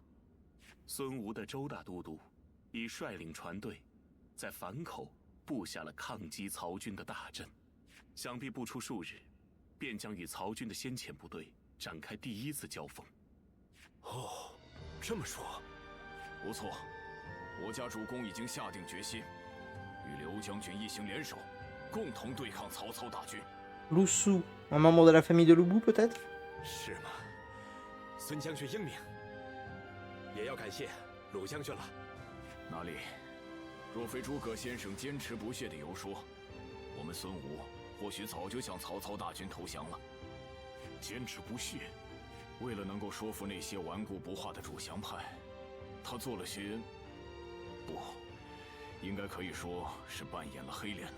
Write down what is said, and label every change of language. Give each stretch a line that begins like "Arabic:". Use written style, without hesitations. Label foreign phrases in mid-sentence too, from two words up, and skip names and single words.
Chinese: 孙吴的周大都督已率领船队，在樊口布下了抗击曹军的大阵，想必不出数日，便将与曹军的先遣部队展开第一次交锋。哦，这么说，不错，我家主公已经下定决心，与刘将军一行联手，共同对抗曹操大军。
French: Loussou, un membre de la famille de Loubou peut-être?
Chinese: 是吗？孙将军英明，也要感谢鲁将军了。哪里？若非诸葛先生坚持不懈的游说，我们孙吴或许早就向曹操大军投降了。坚持不懈，为了能够说服那些顽固不化的主降派，他做了些……不，应该可以说是扮演了黑脸呢。